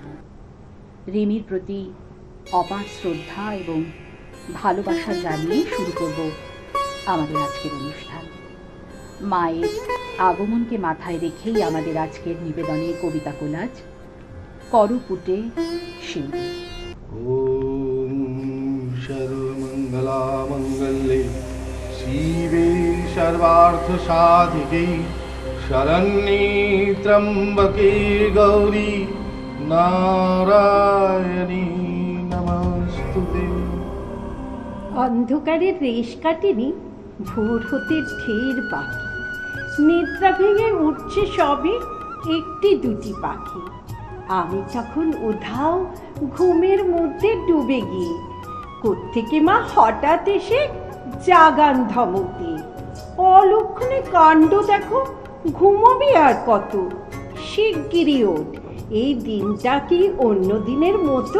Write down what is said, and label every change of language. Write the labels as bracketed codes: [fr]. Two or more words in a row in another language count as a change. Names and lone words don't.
[bn] রিমির প্রতি অপার শ্রদ্ধা এবং ভালোবাসা জানিয়ে শুরু করব আমাদের আজকের অনুষ্ঠান। মায়ের আগমনকে মাথায় রেখেই আমাদের আজকের নিবেদনের কবিতা কোলাজ করপুটে শিউলি। [sa] ওম সর্বমঙ্গলা মঙ্গলে শিবে সর্বার্থ সাধিকে শরণ্যে ত্র্যম্বকে গৌরী নারায়ণী নমস্তুতে। [bn] অন্ধকারের রেশ কাটেনি, ভোর হতে ঢের বাকি, নিদ্রা ভেঙে উঠছে সবে একটি দুটি পাখি। আমি তখন উধাও ঘুমের মধ্যে ডুবে গিয়ে কোত্থেকে মা হঠাৎ এসে জাগান ধমকে, অলক্ষণে কাণ্ড দেখো, ঘুমোবি আর কত, শিগগিরই ওঠ, এই দিনটা কি অন্য দিনের মতো?